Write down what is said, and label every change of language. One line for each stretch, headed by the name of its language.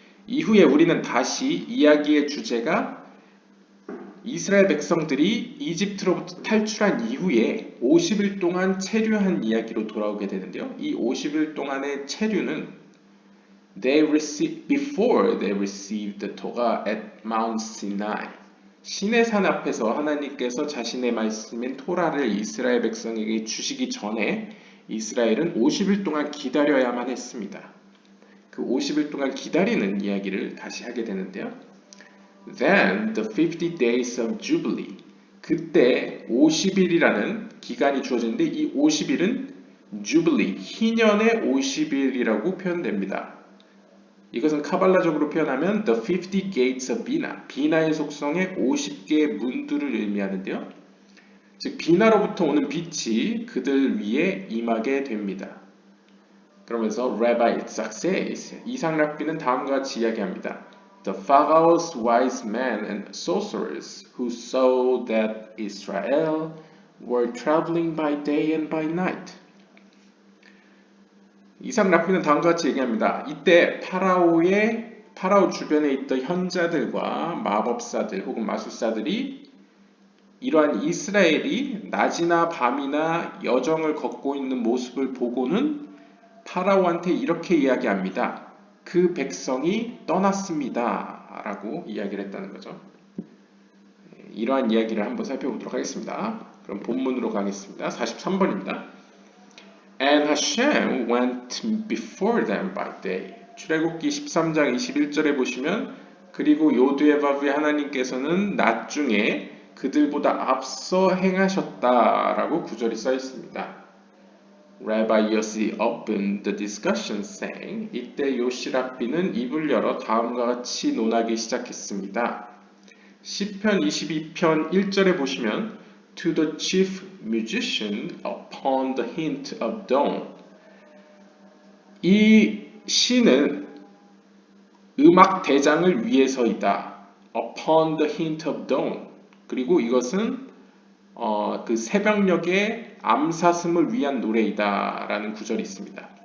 Korean: 이후에 우리는 다시 이야기의 주제가 이스라엘 백성들이 이집트로부터 탈출한 이후에 50일 동안 체류한 이야기로 돌아오게 되는데요. 이 50일 동안의 체류는
English: before they received the Torah at Mount Sinai.
Korean: 시내산 앞에서 하나님께서 자신의 말씀인 토라를 이스라엘 백성에게 주시기 전에 이스라엘은 50일 동안 기다려야만 했습니다. 그 50일 동안 기다리는 이야기를 다시 하게 되는데요.
English: Then the 50 days of Jubilee.
Korean: 그때 50일이라는 기간이 주어지는데 이 50일은 Jubilee, 희년의 50일이라고 표현됩니다. 이것은 카발라적으로 표현하면
English: the 50 gates of Bina,
Korean: 비나의 속성의 50개의 문들을 의미하는데요. 즉 비나로부터 오는 빛이 그들 위에 임하게 됩니다. 그러면서
English: Rabbi Itzhak says,
Korean: 이삭 랍비는 다음과 같이 이야기합니다.
English: The Pharaoh's wise men and sorcerers who saw that Israel were traveling by day and by night.
Korean: 이삭 랍비는 다음과 같이 얘기합니다. 이때 파라오 주변에 있던 현자들과 마법사들 혹은 마술사들이 이러한 이스라엘이 낮이나 밤이나 여정을 걷고 있는 모습을 보고는 파라오한테 이렇게 이야기합니다. 그 백성이 떠났습니다. 라고 이야기를 했다는 거죠. 이러한 이야기를 한번 살펴보도록 하겠습니다. 그럼 본문으로 가겠습니다. 43번입니다.
English: And Hashem went before them by day.
Korean: 출애굽기 13장 21절에 보시면 그리고 요드에바브의 하나님께서는 낮 중에 그들보다 앞서 행하셨다라고 구절이 써 있습니다.
English: Rabbi Yossi opened the discussion saying,
Korean: 이때 요시 랍비는 입을 열어 다음과 같이 논하기 시작했습니다. 시편 22편 1절에 보시면
English: To the chief musician upon the hint of dawn.
Korean: 이 시는 음악 대장을 위해서이다.
English: Upon the hint of dawn.
Korean: 그리고 이것은 그 새벽녘의 암사슴을 위한 노래이다 라는 구절이 있습니다.